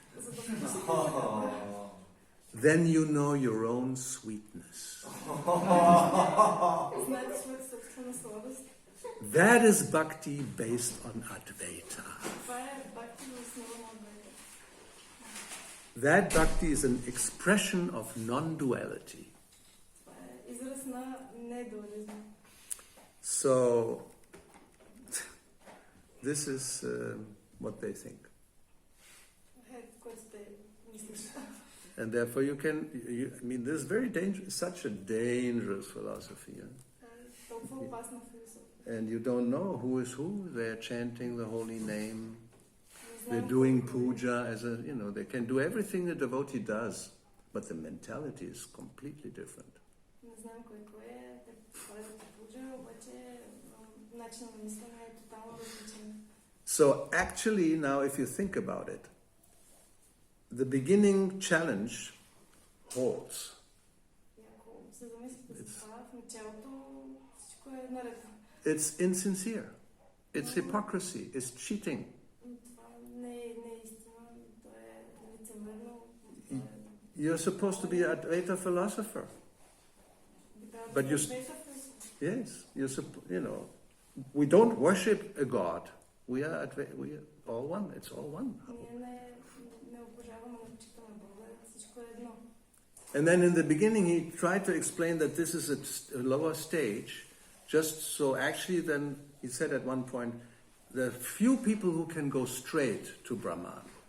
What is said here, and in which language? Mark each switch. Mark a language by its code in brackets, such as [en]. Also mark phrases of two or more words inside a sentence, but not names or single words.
[en] Then you know your own sweetness. That is bhakti based on Advaita. That bhakti is an expression of non-duality. [bg] Това е израз на недуализма. [en] So, this is what they think. [bg] Което те мислят. [en] And therefore I mean, this is very dangerous, such a dangerous philosophy. [bg] Толкова опасна философия. [en] And you don't know who is who. They're chanting the holy name. [bg] Не [en] They're [bg] знаем [en] doing [bg] кой е. [en] puja they can do everything the devotee does, but the mentality is completely different. [bg] Не знаем кой е. Те правят пуджа, обаче начинът на мислене е тотално различен. [en] So actually, now if you think about it, the beginning challenge holds. [bg] И ако се замислите за това, в началото всичко е наред. [en] It's insincere. It's hypocrisy. It's cheating. [bg] Това не е истина, то е лицемерно. [en] You're supposed to be an Advaita philosopher. But yes, we don't worship a god. We are all one. It's all one. And then in the beginning he tried to explain that this is a lower stage, just so actually then he said at one point, there are few people who can go straight to Brahman.